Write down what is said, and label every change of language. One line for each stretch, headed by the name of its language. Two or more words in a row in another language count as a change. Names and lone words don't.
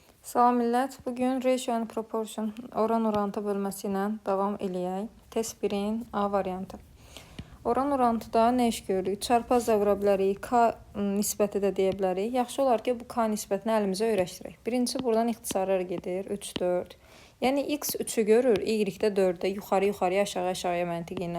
Azerbaijani: Salam millət. Bugün
English: ratio and proportion
Azerbaijani: oran-orantı bölməsi ilə davam eləyək. Test 1-in A variantı. Oran-orantıda nə iş görürük? Çarpaz da vura bilərik, K nisbəti də deyə bilərik. Yaxşı olar ki, bu K nisbətini əlimizə öyrəşdirək. Birincisi, buradan ixtisarlar gedir. 3, 4. Yəni, X 3-ü görür, Y də 4-də yuxarı-yuxarıya, aşağı-aşağıya məntiqi ilə.